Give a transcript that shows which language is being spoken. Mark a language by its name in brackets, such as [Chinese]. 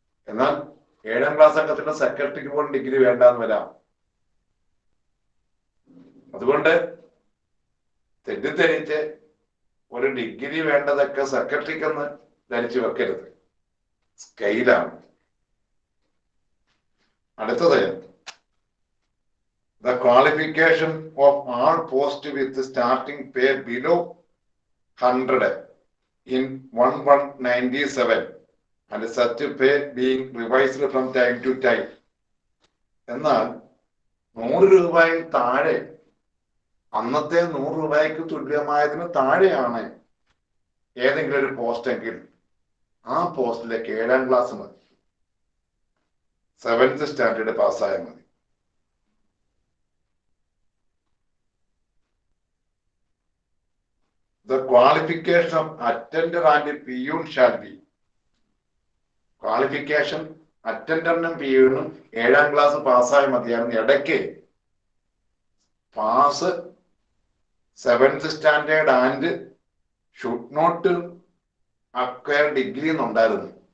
[Malayalam] എന്നാൽ 7ാം ക്ലാസ് അംഗത്തിന്റെ സെക്രട്ടറിക്ക് പോലും ഡിഗ്രി വേണ്ടാന്ന് വരാം. അതുകൊണ്ട് തെറ്റിദ്ധരിച്ച് ഒരു ഡിഗ്രി വേണ്ടതൊക്കെ സെക്രട്ടറിക്കെന്ന് ധരിച്ചു വെക്കരുത്. സ്കെയിലാണ്. [English] അടുത്തത് the qualification of all posts with starting pay below 100 in 1197 and such pay being revised from time to time. [Malayalam] എന്നാൽ 100 രൂപയിൽ താഴെ, അന്നത്തെ 100 രൂപയ്ക്ക് തുല്യമായതിന് താഴെയാണ് ഏതെങ്കിലും ഒരു പോസ്റ്റ് എങ്കിൽ ആ പോസ്റ്റിലേക്ക് 7ാം ക്ലാസ് മതി, 7th സ്റ്റാൻഡേർഡ് പാസ്സായാൽ മതി. [English] The qualification of attender and peon shall be. [Malayalam] Qualification അറ്റൻഡറിനും പിയൂനും 7ാം class പാസ്സായ മതിയാകുന്ന. [English] ഇടയ്ക്ക് pass 7th standard and should not acquire degree എന്നുണ്ടായിരുന്നു.